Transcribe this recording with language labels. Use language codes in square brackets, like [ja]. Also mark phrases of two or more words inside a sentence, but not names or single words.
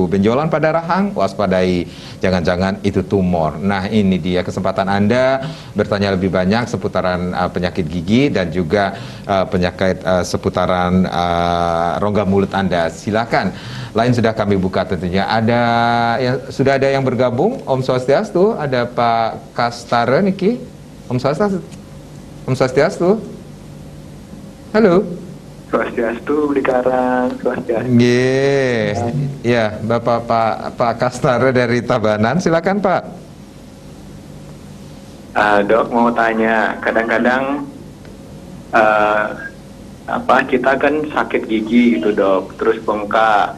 [id] Benjolan pada rahang, waspadai, jangan-jangan itu tumor. Nah, ini dia kesempatan Anda bertanya lebih banyak seputaran penyakit gigi dan juga penyakit seputaran rongga mulut Anda. Silakan. Lain sudah kami buka tentunya. Sudah ada yang bergabung. [ban] Om Swastiastu, [id] ada Pak Kastara Niki. [ban] Om Swastiastu. Halo. Swastiastu, Blikarang, Swastiastu. [id] Ya, Bapak Pak Kastara dari Tabanan, silakan Pak. Dok, mau tanya, kadang-kadang kita kan sakit gigi gitu dok, terus bengkak.